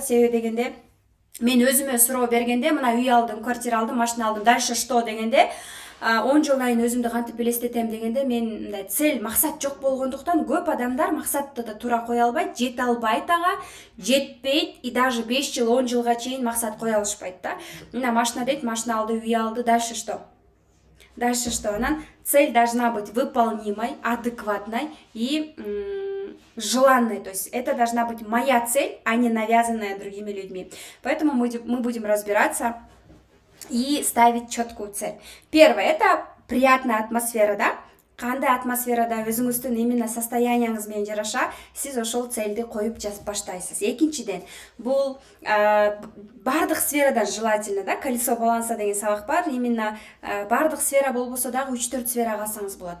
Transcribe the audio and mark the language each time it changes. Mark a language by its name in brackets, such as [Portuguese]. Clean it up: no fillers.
[Kyrgyz] Себеби дегенде мен өзүмө суроо бергенде, мына үй алдым, квартира алдым, машина алдым, [Russian] дальше что [Kyrgyz] дегенде, 10 жылдан кийин өзүмдү кантип элестетем дегенде, мен мындай цель, максат жок болгондуктан көп адамдар максатты да туура кое албайт, жете албайт ага, жетпейт и даже 5 жыл, 10 жылга чейин максат кое алышпайт да. Мына машина дейт, машина алды, үй алды, [Russian] дальше что? Дальше что? [Kyrgyz] Анан [Russian] цель должна быть выполнимой, адекватной и желанной. То есть это должна быть моя цель, а не навязанная другими людьми. Поэтому мы будем разбираться и ставить четкую цель. Первое, это приятная атмосфера, да? [Kyrgyz] Кандай атмосферада өзүңүздүн именно состоянияңыз менен жараша сиз ошол целди коюп жазып баштайсыз. Экинчиден, бул бардык сферадан [Russian] желательно, да, колесо баланса [Kyrgyz] деген сабак бар. Именно бардык сфера болбосо дагы 3-4 сферага алсаңыз болот.